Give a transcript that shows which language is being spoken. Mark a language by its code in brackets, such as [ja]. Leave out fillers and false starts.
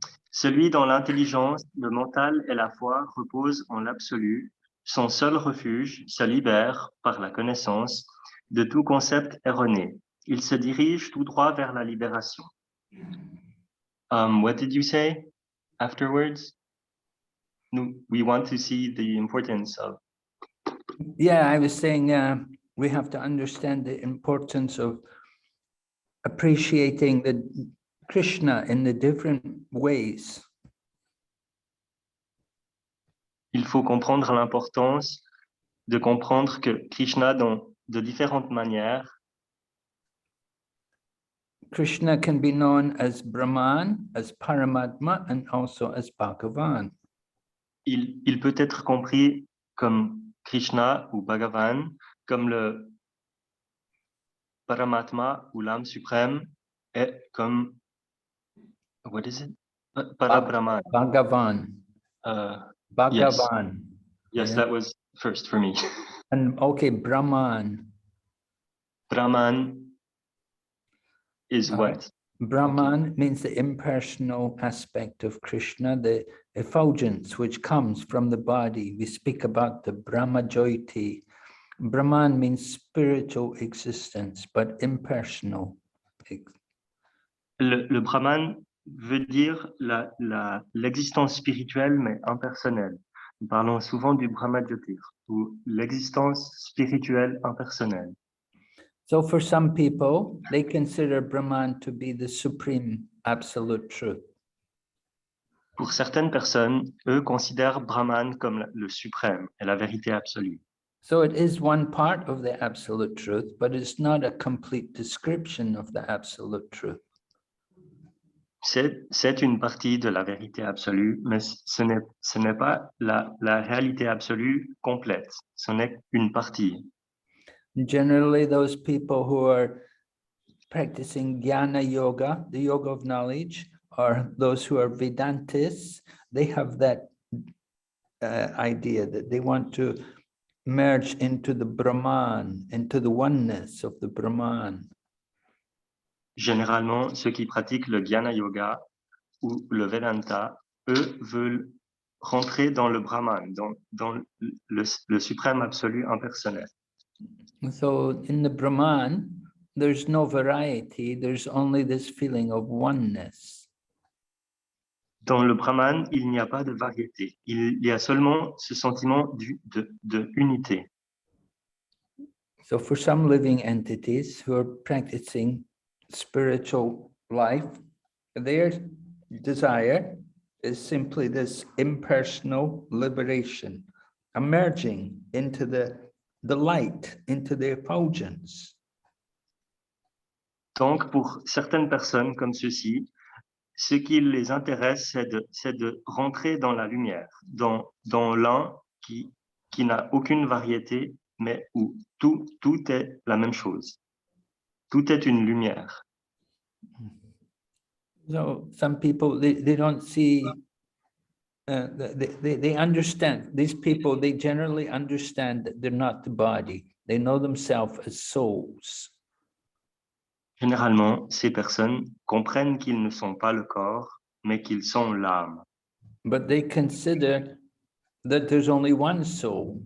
[fr] Celui dont l'intelligence, le mental et la foi reposent en l'absolu, son seul refuge se libère par la connaissance de tout concept erroné. Il se dirige tout droit vers la libération. [en] What did you say afterwards? We want to see the importance of. Yeah, I was saying we have to understand the importance of appreciating the Krishna in the different ways. [fr] Il faut comprendre l'importance de comprendre que Krishna, de différentes manières, [en] Krishna can be known as Brahman, as Paramatma, and also as Bhagavan. [fr] Il peut être compris comme Krishna ou Bhagavan, comme le Paramatma ou l'âme suprême, et comme, [en] what is it? [sa] Parabrahman. Bhagavan. Bhagavan. [en] Yes, that was first for me. And okay, Brahman. Brahman is what? Brahman means the impersonal aspect of Krishna, the effulgence which comes from the body. We speak about the Brahma Jyoti, Brahman means spiritual existence, but impersonal. [fr] Le Brahman veut dire l'existence spirituelle, mais impersonnelle. Nous parlons souvent du Brahma-Jyotir, ou l'existence spirituelle impersonnelle. [en] So for some people, they consider Brahman to be the supreme absolute truth. [fr] Pour certaines personnes, eux considèrent Brahman comme le suprême et la vérité absolue. So it is one part of the absolute truth, but it's not a complete description of the absolute truth. C'est une partie de la vérité absolue, mais ce n'est pas la réalité absolue complète. Ce n'est qu'une partie. [en] Generally, those people who are practicing jnana yoga, the yoga of knowledge, or those who are Vedantists, they have that idea that they want to merge into the Brahman, into the oneness of the Brahman. [fr] Généralement, ceux qui pratiquent le Jnana Yoga ou le Vedanta, eux veulent rentrer dans le Brahman, dans le suprême absolu impersonnel. [en] So in the Brahman, there's no variety, there's only this feeling of oneness. [fr] Dans le Brahman, il n'y a pas de variété. Il y a seulement ce sentiment de unité. [en] So for some living entities who are practicing spiritual life, their desire is simply this impersonal liberation, emerging into the light, into the effulgence. [fr] Donc, pour certaines personnes comme ceux-ci, ce qui les intéresse, c'est de rentrer dans la lumière, dans l'un qui n'a aucune variété, mais où tout est la même chose. Tout est une lumière. [en] So some people, they don't see, they understand, these people, they generally understand that they're not the body. They know themselves as souls. [fr] Généralement, ces personnes comprennent qu'ils ne sont pas le corps, mais qu'ils sont l'âme. [en] But they consider that there's only one soul.